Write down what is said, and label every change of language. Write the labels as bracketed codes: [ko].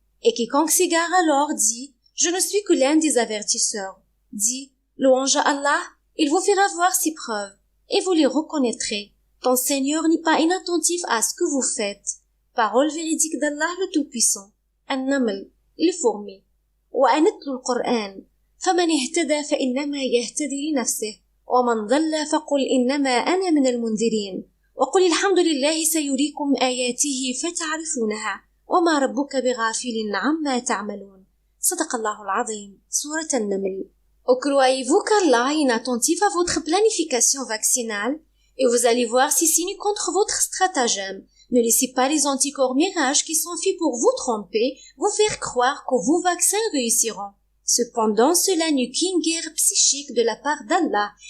[fr] Et quiconque s'égare alors dit, je ne suis que l'un des avertisseurs. Dit, louange à Allah, il vous fera voir ses preuves, et vous les reconnaîtrez. Ton Seigneur n'est pas inattentif à ce que vous faites. Parole véridique d'Allah le Tout-Puissant. An-Naml, les fourmis. [ar] Wa anatlu al-Qur'an. فمن اهتدى فإنما يهتدي لنفسه ومن ضل فقل إنما أنا من المنذرين وقل الحمد لله سيريكم آياته فتعرفونها وما ربك بغافل عما تعملون صدق الله العظيم سورة النمل. [fr] Croyez-vous qu'Allah est inattentif à votre planification vaccinale et vous allez voir si signe contre votre stratagème. Ne laissez pas les anticorps mirages qui sont faits pour vous tromper, vous faire croire que vos vaccins réussiront. Cependant, cela n'est qu'une guerre psychique de la part d'Allah.